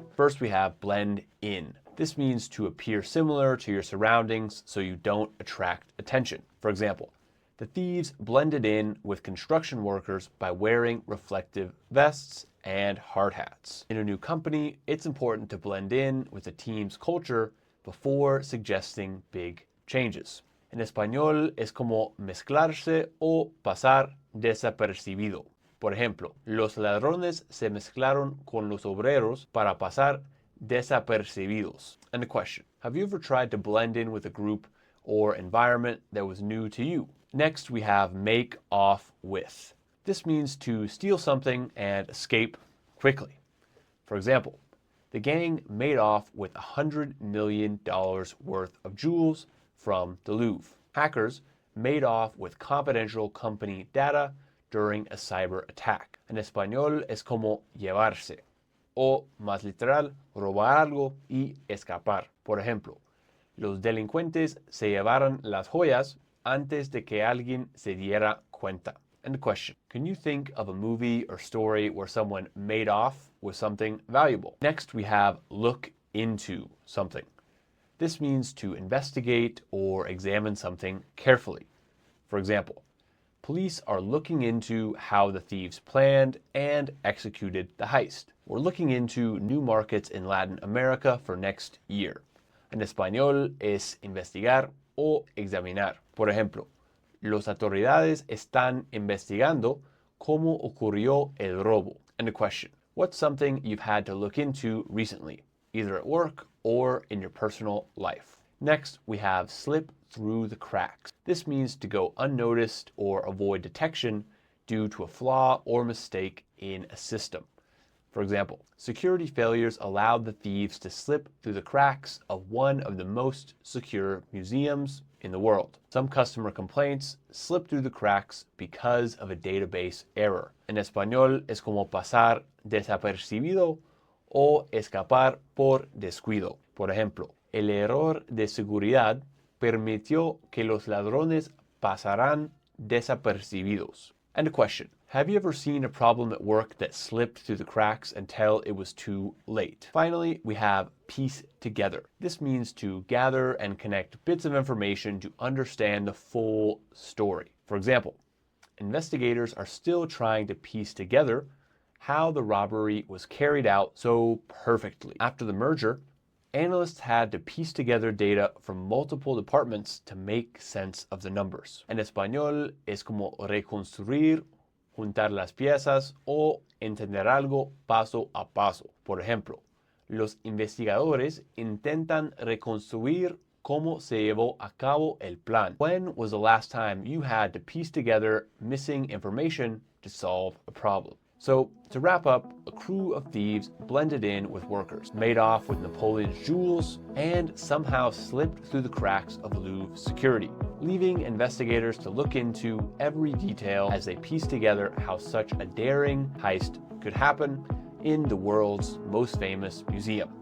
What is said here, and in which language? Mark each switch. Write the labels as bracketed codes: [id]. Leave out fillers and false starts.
[en] First, we have blend in. This means to appear similar to your surroundings so you don't attract attention. For example, the thieves blended in with construction workers by wearing reflective vests and hard hats. In a new company, it's important to blend in with the team's culture before suggesting big changes. [es] En español es como mezclarse o pasar desapercibido. Por ejemplo, los ladrones se mezclaron con los obreros para pasar desapercibidos. [en] And a question: have you ever tried to blend in with a group or environment that was new to you? Next, we have make off with. This means to steal something and escape quickly. For example, the gang made off with $100 million worth of jewels from the Louvre. Hackers made off with confidential company data during a cyber attack. [es] En español es como llevarse, o más literal, robar algo y escapar. Por ejemplo, los delincuentes se llevaron las joyas antes de que alguien se diera cuenta. [en] And the question: can you think of a movie or story where someone made off with something valuable? Next, we have look into something. This means to investigate or examine something carefully. For example, police are looking into how the thieves planned and executed the heist. We're looking into new markets in Latin America for next year. [es] En español es investigar o examinar. Por ejemplo, las autoridades están investigando cómo ocurrió el robo. [en] And a question: what's something you've had to look into recently, either at work or in your personal life? Next, we have slip through the cracks. This means to go unnoticed or avoid detection due to a flaw or mistake in a system. For example, security failures allowed the thieves to slip through the cracks of one of the most secure museums in the world. Some customer complaints slip through the cracks because of a database error. [es] En español es como pasar desapercibido o escapar por descuido. Por ejemplo, el error de seguridad permitió que los ladrones pasaran desapercibidos. [en] And a question: Have you ever seen a problem at work that slipped through the cracks until it was too late? Finally, we have piece together. This means to gather and connect bits of information to understand the full story. For example, investigators are still trying to piece together how the robbery was carried out so perfectly. After the merger, analysts had to piece together data from multiple departments to make sense of the numbers. [es] En español es como reconstruir, juntar las piezas o entender algo paso a paso. Por ejemplo, los investigadores intentan reconstruir cómo se llevó a cabo el plan. [en] When was the last time you had to piece together missing information to solve a problem? So, to wrap up, a crew of thieves blended in with workers, made off with Napoleon's jewels, and somehow slipped through the cracks of Louvre security, leaving investigators to look into every detail as they piece together how such a daring heist could happen in the world's most famous museum.